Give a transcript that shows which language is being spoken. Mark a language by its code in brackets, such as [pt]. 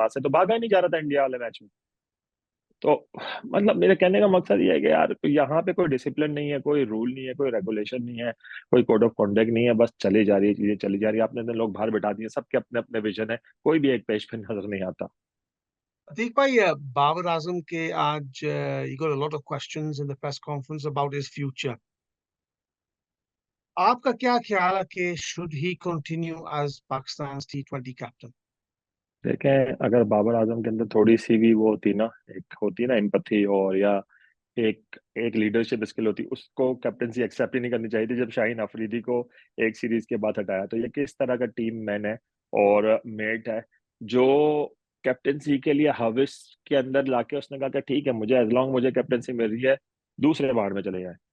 [hi] वहां से तो भागा ही नहीं जा रहा था इंडिया वाले मैच में। तो मतलब मेरे कहने का मकसद ये है कि यार यहाँ पे कोई डिसिप्लिन नहीं है, कोई रूल नहीं है, कोई रेगुलेशन नहीं है, कोई कोड ऑफ कॉन्डक्ट नहीं है, बस चली जा रही है चीजें, चली जा रही है। आपने इतने लोग बाहर बैठा दिए, सबके अपने अपने विजन है, कोई भी एक पेज पे नजर नहीं आता। अतीक भाई, बाबर आजम के आज [en] he got a lot of questions in the press conference about his future. [hi] आपका क्या ख्याल है कि [en] should he continue as Pakistan's T20 captain? [hi] देखें, अगर बाबर आजम के अंदर थोड़ी सी भी वो होती ना, एक होती ना एम्पथी, और या एक एक लीडरशिप स्किल होती, उसको कैप्टनसी एक्सेप्ट ही नहीं करनी चाहिए थी जब शाहीन अफरीदी को एक सीरीज के बाद हटाया। तो ये किस तरह का टीम मैन है और मेट है जो कैप्टनसी के लिए हविस के अंदर लाके उसने कहा कि ठीक है, मुझे एज लॉन्ग मुझे कैप्टनसी मिल रही है, दूसरे बाहर में चले जाए।